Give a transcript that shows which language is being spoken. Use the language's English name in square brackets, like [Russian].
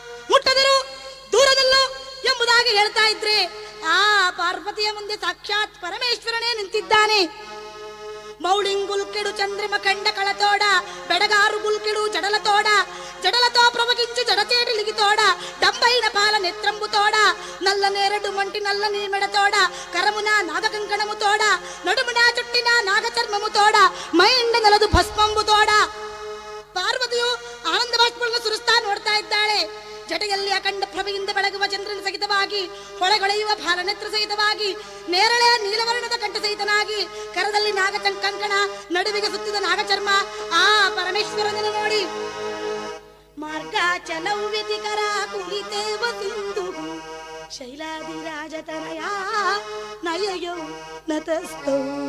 [Kannada] ಮುಟ್ಟದಿರು, ದೂರದಲ್ಲೋ ಎಂಬುದಾಗಿ ಹೇಳ್ತಾ ಇದ್ರೆ ಆ ಪಾರ್ವತಿಯ ಮುಂದೆ ಸಾಕ್ಷಾತ್ ಪರಮೇಶ್ವರನೇ ನಿಂತಿದ್ದಾನೆ. [Telugu] మౌళింగుల్కెడు చంద్రిమ కండ కళతోడ బెడగారు గుల్కెడు జడలతోడ జడలతో ప్రవగించి జడచేటిలిగితోడ డంబైన పాల నెత్రంబుతోడ నల్ల నేరడు మంటి నల్లని మెడతోడ కరమున నాగకంకణముతోడ నడుమున చుట్టిన నాగచర్మముతోడ మైండ నెలదు ಭಸ್ಮಂಬುತೋಡ. [Kannada] ಪಾರ್ವತಿಯು ಆನಂದ ಬಾಷ್ಪಗಳನ್ನು ಸುರಿಸ್ತಾ ನೋಡ್ತಾ ಇದ್ದಾಳೆ. ಜಟೆಯಲ್ಲಿ ಅಖಂಡ ಪ್ರಭೆಯಿಂದ ಬೆಳಗುವ ಚಂದ್ರನ ಸಹಿತವಾಗಿ ಹೊಳೆಗೊಳೆಯುವ ಭಾಲನೇತ್ರ ಸಹಿತವಾಗಿ ನೇರಳೆ ನೀಲವರ್ಣದ ಕಂಠ ಸಹಿತನಾಗಿ ಕರದಲ್ಲಿ ನಾಗಚಂಕಂಕಣ ನಡುವಿಗೆ ಸುತ್ತಿದ ನಾಗಚರ್ಮ ಆ ಪರಮೇಶ್ವರನನ್ನು ನೋಡಿ ಮಾರ್ಗಾಚಲವ್ಯತಿಕರ ಕುಲಿತೇವ ಸಿಂಧು ಶೈಲಾದಿ ರಾಜತನಯ ನಯಯೋ ನತಸ್ತೌ.